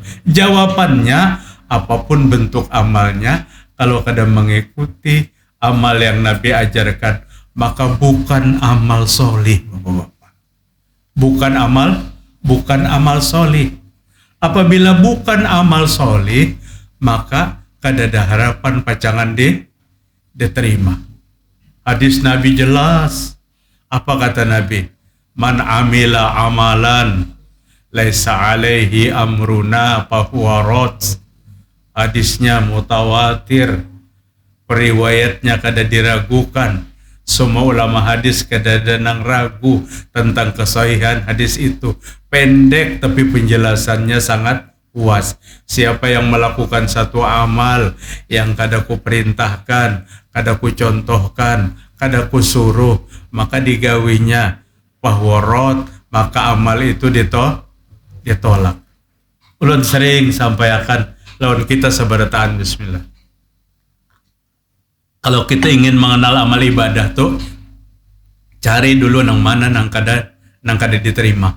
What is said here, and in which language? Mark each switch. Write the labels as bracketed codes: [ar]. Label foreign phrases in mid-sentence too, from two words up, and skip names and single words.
[id] Jawabannya, apapun bentuk amalnya, kalau kada mengikuti amal yang Nabi ajarkan, maka bukan amal solih, Bapak-bapak. Bukan amal solih. Apabila bukan amal solih, maka kada ada harapan pacangan diterima. Hadis Nabi jelas. Apa kata Nabi? [ar] Man amila amalan laisa alaihi amruna fahuwa rad. [id] Hadisnya mutawatir, periwayatnya kada diragukan. Semua ulama hadis kada ada nang ragu tentang kesahihan hadis itu. Pendek tapi penjelasannya sangat puas. Siapa yang melakukan satu amal yang kada ku perintahkan, kada ku contohkan, kada ku suruh, maka digawinya pahwarot, maka amal itu ditolak. Ulun sering sampaikan lawan kita sabarataan bismillah. Kalau kita ingin mengenal amal ibadah tuh, cari dulu nang mana nang kada diterima.